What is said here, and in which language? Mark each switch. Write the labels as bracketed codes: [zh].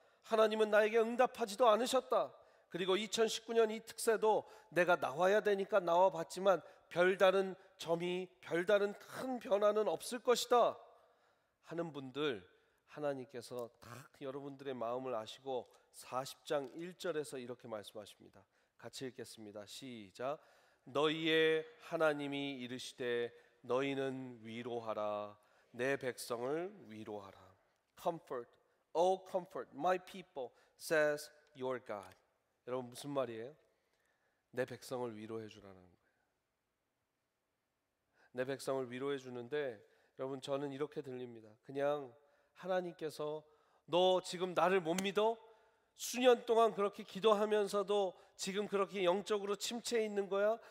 [ko] 하나님은 나에게 응답하지도 않으셨다. 그리고 2019년 이 특세도 내가 나와야 되니까 나와봤지만 별다른 점이, 별다른 큰 변화는 없을 것이다 하는 분들, 하나님께서 딱 여러분들의 마음을 아시고 40장 1절에서 이렇게 말씀하십니다. 같이 읽겠습니다. 시작. 너희의 하나님이 이르시되 너희는 위로하라. 내 백성을 위로하라. [en] Comfort, oh comfort my people, says your God. [ko] 여러분 무슨 말이에요? 내 백성을 위로해 주라는 거예요. 내 백성을 위로해 주는데, 여러분 저는 이렇게 들립니다. 그냥 하나님께서 너 지금 나를 못 믿어? 수년 동안 그렇게 기도하면서도 지금 그렇게 영적으로 침체해 있는 거야?